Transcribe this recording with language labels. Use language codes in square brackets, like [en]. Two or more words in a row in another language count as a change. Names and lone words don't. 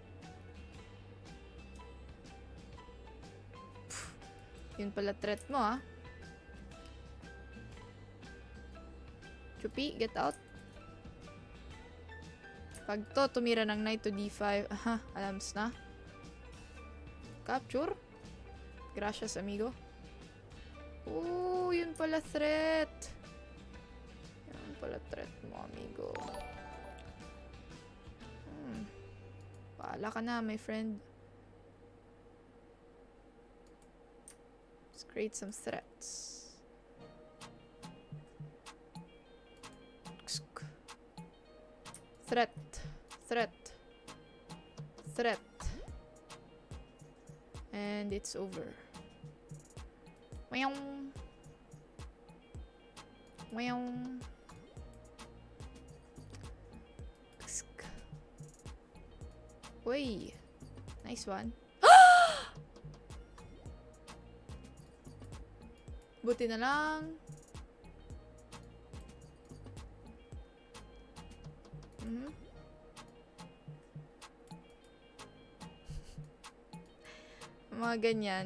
[tl] Yun pala threat mo, ha. [en] Chupi, get out. [tl] Pag to, tumira ng [en] knight to D5. [tl] Aha, alams na. Capture. [es] Gracias, amigo. [tl] Yun pala threat. Yun pala threat mo, amigo. Paala ka na, [en] my friend. Let's create some threats. Threat. Threat. Threat. And it's over. [tl] Wayong. Wayong. Uy. [en] Nice one. [tl] Buti na lang. Mga ganyan.